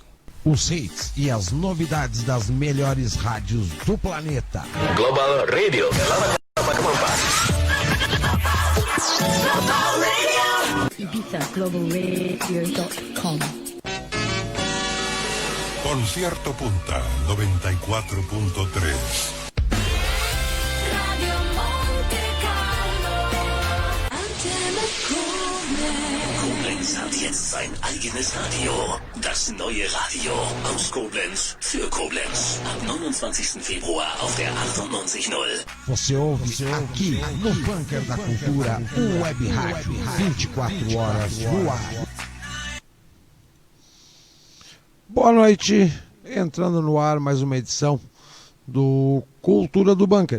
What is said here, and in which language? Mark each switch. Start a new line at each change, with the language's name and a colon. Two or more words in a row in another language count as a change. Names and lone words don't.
Portuguese: Os hits e as novidades das melhores rádios do planeta. Global Radio. Ibiza globalradio.com. Concierto Punta 94.3.
German: Koblenz hat jetzt sein eigenes Radio. Das neue Radio aus Koblenz für Koblenz. Ab 29. Februar auf der 98.0.
Portuguese: Você ouve aqui no Bunker da Cultura, o Web Rádio, 24 horas no ar. Boa noite, entrando no ar mais uma edição do Cultura do Bunker.